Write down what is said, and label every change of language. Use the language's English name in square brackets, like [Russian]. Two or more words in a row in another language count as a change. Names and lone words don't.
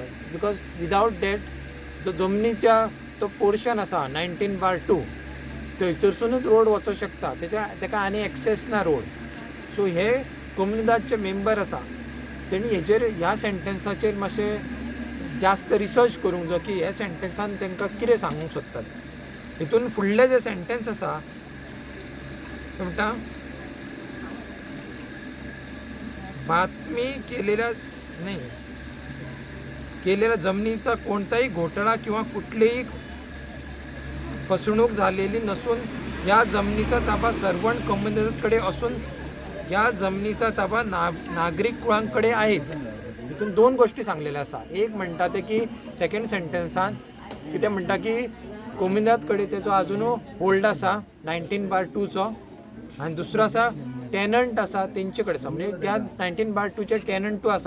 [English] because without that [Konkani] जो जमनीच्या तो पोर्शन आसा 19/2 थंयसरसूनच रोड वचूंक शकता, तेका आनी एक्सेस ना रोड. सो हे कोमनीदातचे मेंबर आसा तेणी हेजेर ह्या सेंटेन्साचेर मातशें जास्त रिसर्च करूंक जाय की हे सेंटेन्सान तांकां कितें सांगूंक सोदतात. हितून फुडले जे सेंटेन्स आसा ते म्हणटा [Marathi] बातमी केलेल्या जमिनीचा कोणताही घोटाळा किंवा कुठलीही फसवणूक झालेली नसून या जमिनीचा ताबा सरवण कोमनीदातकडे असून या जमिनीचा ताबा नागरिक कुळांकडे आहेत. [Konkani] हितून 2 गोष्टी सांगलेल्या आसा. एक म्हणटा ते की सेकंड सेंटेन्सान कितें म्हणटा की कोमनीदातकडे तेचो आजुनूय होल्ड आसा 19/2चो, आनी दुसरो आसा टेनंट आसा तेंचे कडेन आसा, म्हणजे त्या 19/2चे टेनंटूय आसा.